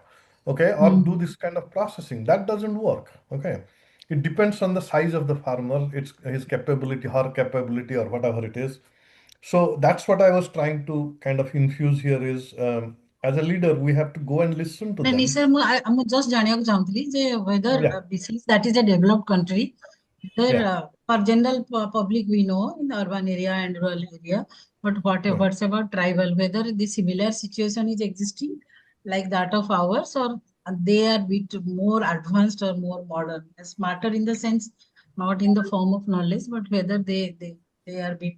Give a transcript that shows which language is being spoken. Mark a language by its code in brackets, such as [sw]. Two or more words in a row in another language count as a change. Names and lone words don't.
[en] Okay, or do this kind of processing, that doesn't work. Okay, it depends on the size of the farmer, it's his capability, her capability, or whatever it is. So that's what I was trying to kind of infuse here is, as a leader, we have to go and listen to [hi] नहीं [en] them. [or] सर ମୁଁ just ଜାଣିବାକୁ ଚାହୁଁଥିଲି ଯେ whether [en] Yeah, since that is a developed country, whether yeah. for general public we know in the urban area and rural area, but what's about tribal, whether the similar situation is existing like that of ours, or they are bit more advanced or more modern, smarter in the sense, not in the form of knowledge, but whether they are bit